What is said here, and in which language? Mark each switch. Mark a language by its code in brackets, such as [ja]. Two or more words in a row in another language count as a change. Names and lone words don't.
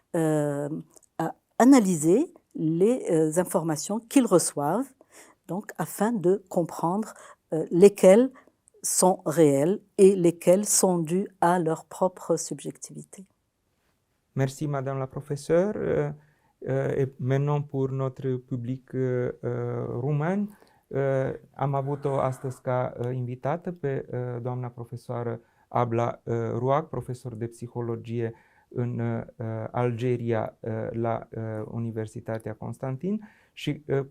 [fr] analyser les informations qu'ils reçoivent, donc afin de comprendre lesquelles sont réelles et lesquelles sont dues à leur propre subjectivité. Merci, Madame la professeure. Et maintenant, pour notre public [ro] rumen, am avut-o astăzi ca invitată pe doamna profesoară Abla Ruag, profesor de psihologie în Algeria la Universitatea Constantin și cu